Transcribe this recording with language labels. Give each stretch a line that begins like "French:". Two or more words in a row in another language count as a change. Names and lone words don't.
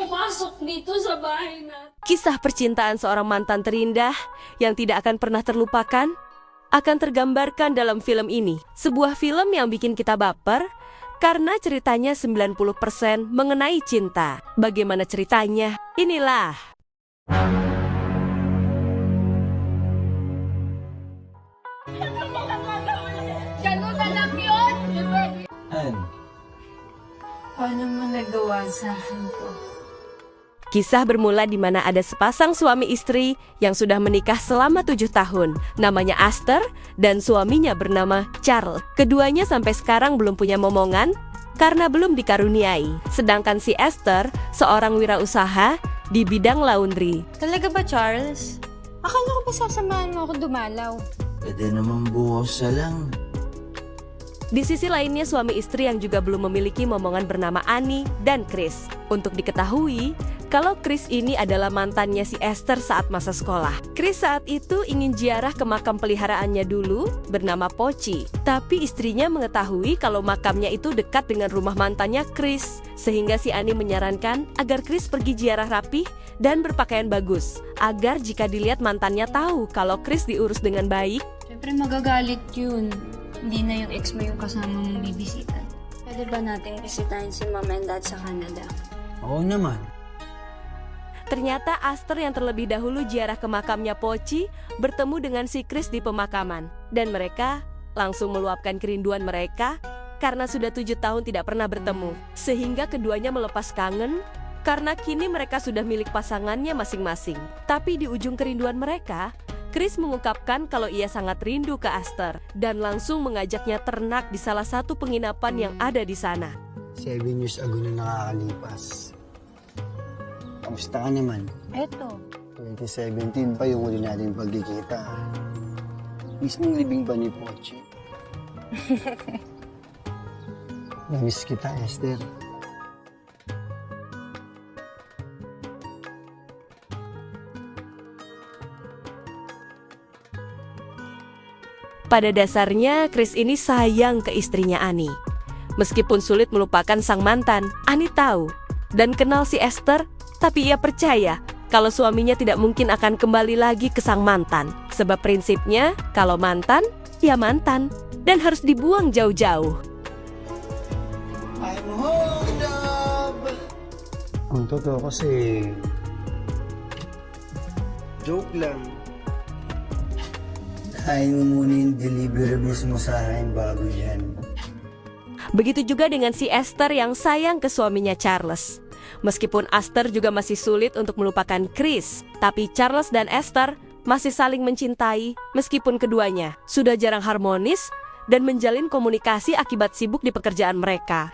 Filipino: pumasok dito sa bahay natin.
Indonesian: Kisah percintaan seorang mantan terindah yang tidak akan pernah terlupakan akan tergambarkan dalam film ini. Sebuah film yang bikin kita baper karena ceritanya 90% mengenai cinta. Bagaimana ceritanya? Inilah.
Filipino: Ganun na lang yun! Paano mo nagawa sa akin to?
Indonesian: Kisah bermula di mana ada sepasang suami istri yang sudah menikah selama 7 tahun. Namanya Aster dan suaminya bernama Charles. Keduanya sampai sekarang belum punya momongan karena belum dikaruniai. Sedangkan si Esther seorang wirausaha di bidang laundry.
Filipino: Talaga ba, Charles? Akala ko ba sasamahan mo ako dumalaw? Pwede naman buhos na lang.
Indonesian: Di sisi lainnya suami istri yang juga belum memiliki momongan bernama Annie dan Chris. Untuk diketahui, kalau Chris ini adalah mantannya si Esther saat masa sekolah. Chris saat itu ingin ziarah ke makam peliharaannya dulu bernama Pochi. Tapi istrinya mengetahui kalau makamnya itu dekat dengan rumah mantannya Chris. Sehingga si Annie menyarankan agar Chris pergi ziarah rapih dan berpakaian bagus. Agar jika dilihat mantannya tahu kalau Chris diurus dengan baik.
Filipino: Siyempre magagalit yun. Hindi na yung ex mo yung kasama mong bibisita. Pwede ba natin bisitahin si
English: Mom and Dad
Filipino: sa Canada? Oo naman.
Indonesian: Ternyata Aster yang terlebih dahulu ziarah ke makamnya Pochi bertemu dengan si Chris di pemakaman. Dan mereka langsung meluapkan kerinduan mereka karena sudah 7 tahun tidak pernah bertemu. Sehingga keduanya melepas kangen karena kini mereka sudah milik pasangannya masing-masing. Tapi di ujung kerinduan mereka, Chris mengungkapkan kalau ia sangat rindu ke Aster dan langsung mengajaknya ternak di salah satu penginapan yang ada di sana.
English: 7 years ago
Filipino: na nakakalipas. Kamusta ka naman? Eto. 2017 pa yung huli natin pagkikita. Mismong libing ba ni Pochi? Namiss kita, Esther.
Indonesian: Pada dasarnya, Chris ini sayang ke istrinya Annie. Meskipun sulit melupakan sang mantan, Annie tahu dan kenal si Esther, tapi ia percaya kalau suaminya tidak mungkin akan kembali lagi ke sang mantan. Sebab prinsipnya, kalau mantan, ya mantan, dan harus dibuang jauh-jauh.
English: I'm hold up!
Filipino: Ang totoo kasi, joke lang. Kain mo muna yung deliverables mo sa akin bago yan.
Indonesian: Begitu juga dengan si Esther yang sayang ke suaminya Charles. Meskipun Aster juga masih sulit untuk melupakan Chris, tapi Charles dan Esther masih saling mencintai meskipun keduanya sudah jarang harmonis dan menjalin komunikasi akibat sibuk di pekerjaan mereka.